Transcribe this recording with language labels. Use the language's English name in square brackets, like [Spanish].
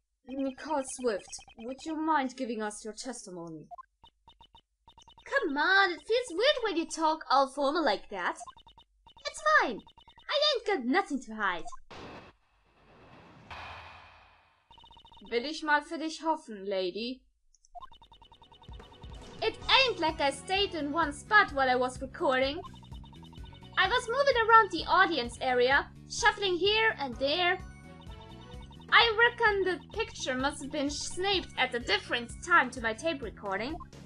[English] Nicole Swift, would you mind giving us your testimony? Come on, it feels weird when you talk all formal like that. It's fine. I ain't got nothing to hide. [German] Will ich mal für dich hoffen, lady. [English] It ain't like I stayed in one spot while I was recording. I was moving around the audience area, shuffling here and there. I reckon the picture must have been snapped at a different time to my tape recording.